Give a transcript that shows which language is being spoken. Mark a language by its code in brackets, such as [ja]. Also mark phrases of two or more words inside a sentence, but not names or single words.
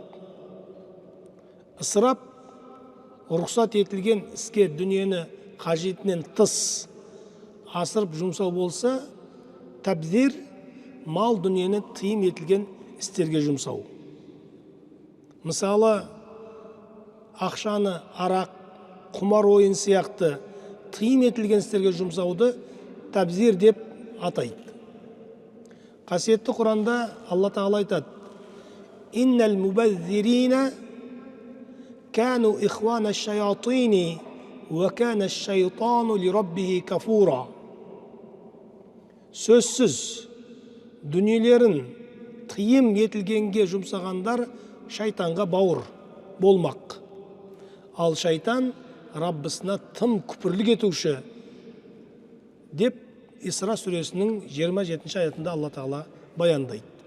[kk] Ысырап рұқсат етілген іске дүниені қажетінен тыс асырып жұмсау болса, табзир мал дүниені тыйым етілген істерге жұмсау. Мысалы, ақшаны арақ, құмар ойын сияқты тыйым етілген істерге жұмсауды табзир деп атайды. Қасиетті Құранда Алла Тағала айтады: [ar] «إن المبذرين كانوا إخوان الشياطين وكان الشيطان لربه كفورا». [kk] Сөзсіз, дүниелерін тыйым етілгенге жұмсағандар шайтанға бауыр болмақ. Ал шайтан Раббысына тым күпірлік етуші деп Исра сүресінің 27 аятында Алла Тағала баяндайды.